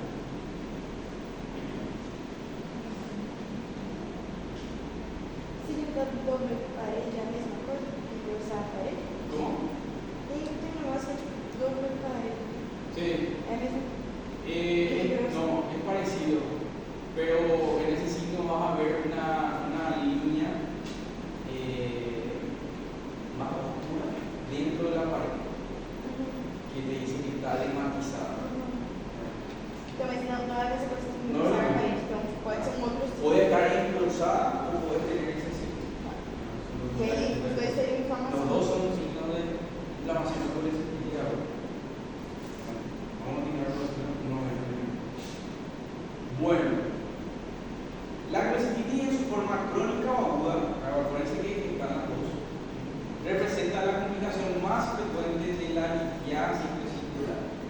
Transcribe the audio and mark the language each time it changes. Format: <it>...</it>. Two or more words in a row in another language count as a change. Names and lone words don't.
<pt>Doble parede, a mesma coisa que usar a parede?</pt> <es>¿Cómo?</es> <pt>Tem um negócio que é tipo doble parede.</pt> <es>Sí.</es> <pt>É mesmo?</pt> <es>No, es parecido, pero en ese signo vas a ver una línea más oscura dentro de la pared que te dice que está dematizada.</es> <pt>Então, mas não é a mesma coisa que Não, usar não. a parede. Então, pode ser um outro</pt> <es>Puede estar engrosada o puede tener ese signo.</es> <pt>E aí, os dois seriam</pt> <es>Los</es> <pt>informação.</pt> <es>dos son signos de inflamación por ese indicador. Vamos a tirar los no. Bueno, la colecistitis en su forma crónica o aguda, acuérdense que están las dos, representa la complicación más frecuente de la litiasis vesicular.</es>